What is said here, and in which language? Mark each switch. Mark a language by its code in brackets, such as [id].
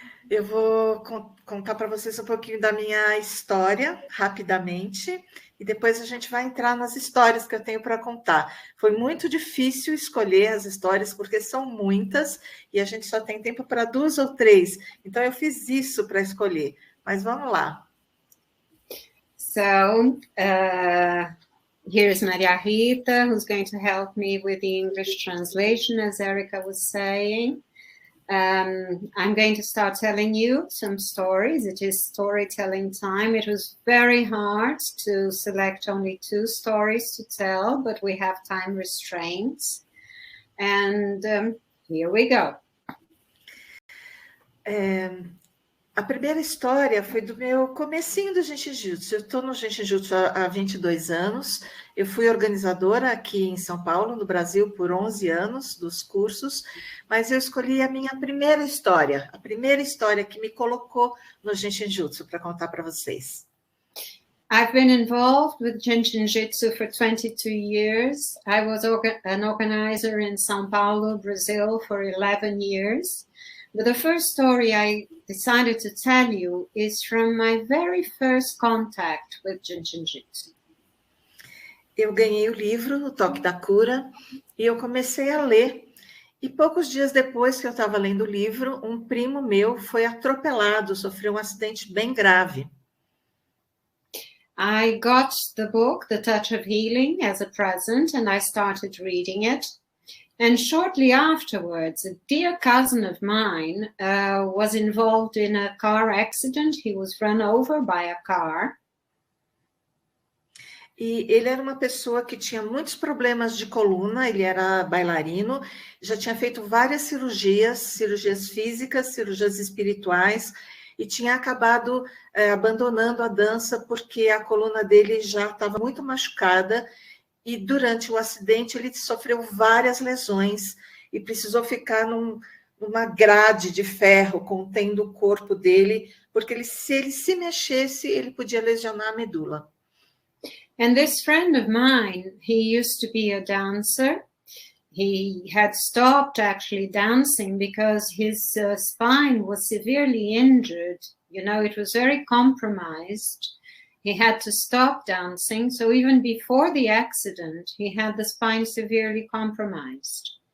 [pt] Eu vou contar para vocês um pouquinho da minha história, rapidamente, e depois a gente vai entrar nas histórias que eu tenho para contar. Foi muito difícil escolher as histórias, porque são muitas, e a gente só tem tempo para 2 ou 3. Então, eu fiz isso para escolher. Mas vamos lá. [en] So, here's Maria Rita, who's going to help me with the English translation, as Érika was saying. I'm going to start telling you some stories. It is storytelling time. It was very hard to select only 2 stories to tell, but we have time restraints. And here we go. [pt] A primeira história foi do meu comecinho do JIN SHIN JYUTSU. Eu estou no JIN SHIN JYUTSU há 22 anos. Eu fui organizadora aqui em São Paulo, no Brasil, por 11 anos dos cursos, mas eu escolhi a minha primeira história, a primeira história que me colocou no JIN SHIN JYUTSU para contar para vocês. [en] I've been involved with JIN SHIN JYUTSU for 22 years. I was an organizer in São Paulo, Brazil, for 11 years. But the first story I decided to tell you is from my very first contact with JIN SHIN JYUTSU. [pt] Eu ganhei o livro, O Toque da Cura, e eu comecei a ler. E poucos dias depois que eu estava lendo o livro, um primo meu foi atropelado, sofreu um acidente bem grave. [en] I got the book, The Touch of Healing, as a present, and I started reading it. And shortly afterwards, a dear cousin of mine was involved in a car accident. He was run over by a car. [pt] E ele era uma pessoa que tinha muitos problemas de coluna, ele era bailarino, já tinha feito várias cirurgias físicas, cirurgias espirituais, e tinha acabado abandonando a dança porque a coluna dele já estava muito machucada. E durante o acidente ele sofreu várias lesões e precisou ficar numa grade de ferro contendo o corpo dele, porque se ele se mexesse, ele podia lesionar a medula. [en] And this friend of mine, he used to be a dancer. He had stopped actually dancing because his spine was severely injured. You know, it was very compromised. he had to stop dancing. So even before the accident, he had the spine severely compromised.